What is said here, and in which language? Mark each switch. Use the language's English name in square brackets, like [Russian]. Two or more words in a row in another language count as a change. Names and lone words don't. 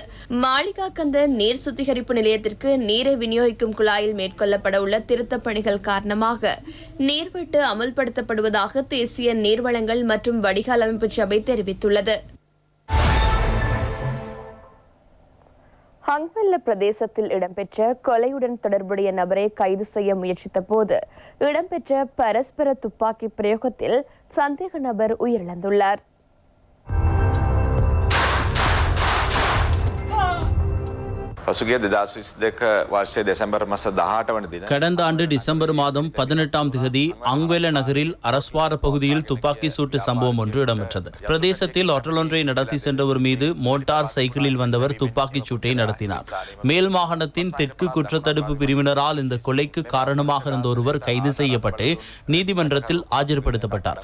[Tamil] மாளிகாக்கந்த நீர் சுத்திகரிப்பு நிலையத்திற்கு நீரை விநியோகிக்கும் குழாயில் மேற்கொள்ளப்பட உள்ள திருத்தப் பணிகள் காரணமாக நீர்வெட்டு அமல்படுத்தப்படுவதாக தேசிய நீர்வளங்கள் மற்றும் வடிகால் அமைப்பு சபை தெரிவித்துள்ளது. ஹங்வெல்ல பிரதேசத்தில் இடம்பெற்ற கொலையுடன் தொடர்புடைய நபரை கைது செய்ய முயற்சித்த போது இடம்பெற்ற பரஸ்பர துப்பாக்கி பிரயோகத்தில் சந்தேக நபர் உயிரிழந்துள்ளார். [Sinhala] පසුගිය 2022 වර්ෂයේ දෙසැම්බර් මාස 18 වන දින [Tamil] கடந்த ஆண்டு டிசம்பர் மாதம் 18ஆம் தேதி அங்வெல நகரில் அரஸ்வார பகுதியில் துப்பாக்கி சூட்டு சம்பவம் ஒன்று இடம்பெற்றது. பிரதேசத்தில் ஹோட்டல் ஒன்றை நடத்தி சென்றவர் மீது மோட்டார் சைக்கிளில் வந்தவர் துப்பாக்கிச் சூட்டை நடத்தினார். மேல் மாகாணத்தின் தெற்கு குற்றத்தடுப்பு பிரிவினரால் இந்த கொலைக்கு காரணமாக இருந்த ஒருவர் கைது செய்யப்பட்டு நீதிமன்றத்தில் ஆஜர்படுத்தப்பட்டார்.